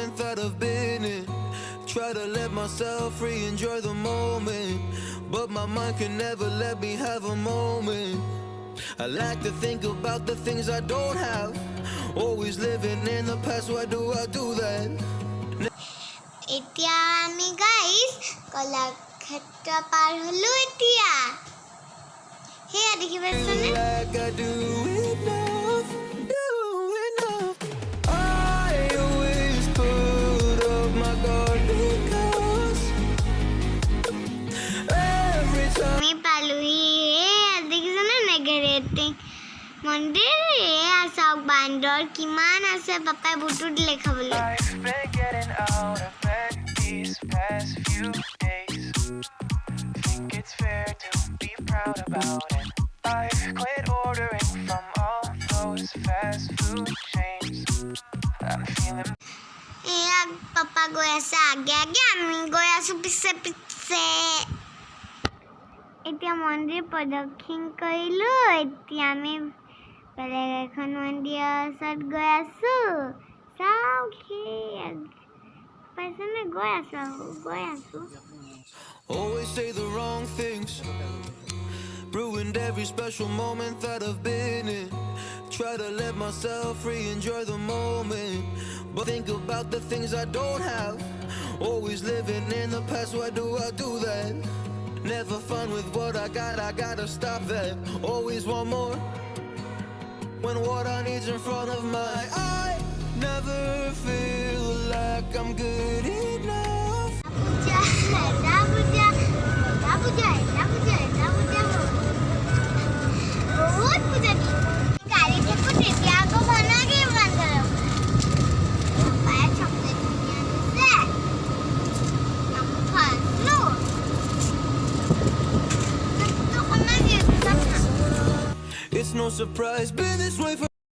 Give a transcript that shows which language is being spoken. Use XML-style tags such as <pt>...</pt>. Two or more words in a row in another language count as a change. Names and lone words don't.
<en>that I've been in. Try to let myself free, enjoy the moment, but my mind can never let me have a moment. I like to think about the things I don't have, always living in the past. Why do I do that?</en> <as>এতিয়া আমি গাইস কলাক্ষেত্ৰ পাৰ হলো এতিয়া হেয়া দেখি পাইছনে</as> <en>Like I do enough, do enough. I always put up my guard because every time</en> <as>আমি পালোহি হেয়া দেখিছনে নেগেৰেটিং মন্দিৰ হেয়া চাওক বান্দৰ কিমান আছে পাপাই বুটু দিলে খাবলৈ</as> <en>I've been getting out of bed these past few days. Think it's fair to be proud about it. I've quit ordering from all those fast food chains. I'm feeling</en> <as>এয়া পাপা গৈ আছে আগে আগে আমি গৈ আছো পিছে পিছে এতিয়া মন্দিৰ প্ৰদক্ষিণ কৰিলো এতিয়া আমি বেলেগ এখন মন্দিৰৰ ওচৰত গৈ আছো চাওক পাইছনে গৈ আছো</as> <en>always say the wrong things, ruined every special moment that I've been in. Try to let myself free, enjoy the moment, but think about the things I don't have, always living in the past. Why do I do that? Never fun with what I got, I gotta stop that. Always want more when what I need's in front of my eye. Never feel like I'm good enough.</en> <as>বহুত পূজা দি গাড়ী থাকো তেতিয়া আকৌ বনাগে বান্দৰ পাপাই চকলেট কিনি আনিছে আমি খাইছো</as> <en>It's no surprise, been this way for</en>